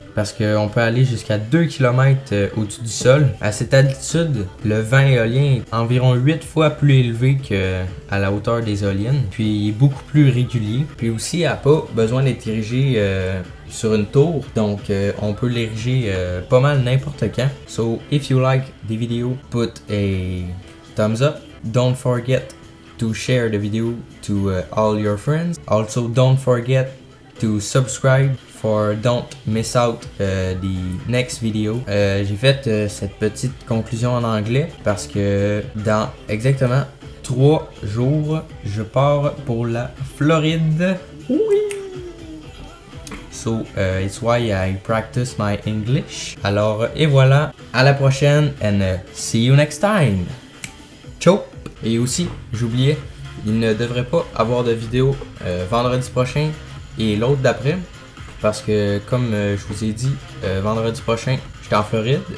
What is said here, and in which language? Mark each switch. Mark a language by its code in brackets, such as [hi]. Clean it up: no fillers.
[fr] Parce qu'on peut aller jusqu'à 2 km au-dessus du sol. À cette altitude, le vent éolien est environ 8 fois plus élevé qu'à la hauteur des éoliennes. Puis il est beaucoup plus régulier. Puis aussi, il n'a pas besoin d'être érigé sur une tour. Donc on peut l'ériger pas mal n'importe quand. [en] So if you like the video, put a thumbs up. Don't forget to share the video to all your friends. Also don't forget to subscribe for don't miss out the next video. [fr] J'ai fait cette petite conclusion en anglais parce que dans exactement 3 jours, je pars pour la Floride. Oui! [en] So it's why I practice my English. [fr] Alors et voilà, à la prochaine [en] and see you next time. [fr] Ciao! Et aussi, j'oubliais, il ne devrait pas avoir de vidéo vendredi prochain et l'autre d'après. Parce que comme je vous ai dit, vendredi prochain, j'étais en Floride.